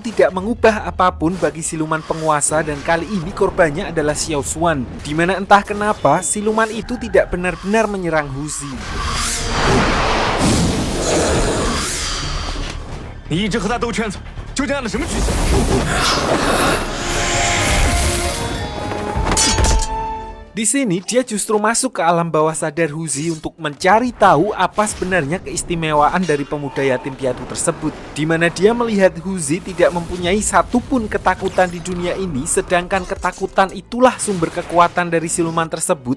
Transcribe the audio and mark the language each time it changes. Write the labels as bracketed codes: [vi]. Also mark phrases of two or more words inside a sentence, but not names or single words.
[id] tidak mengubah apapun bagi siluman penguasa dan kali ini korbannya adalah Xiao Xuan, di mana entah kenapa siluman itu tidak benar-benar menyerang Huzi. [zh] 你一直和他兜圈子，究竟按了什么局势？ [id] Di sini dia justru masuk ke alam bawah sadar Huzi untuk mencari tahu apa sebenarnya keistimewaan dari pemuda yatim piatu tersebut, di mana dia melihat Huzi tidak mempunyai satupun ketakutan di dunia ini, sedangkan ketakutan itulah sumber kekuatan dari siluman tersebut.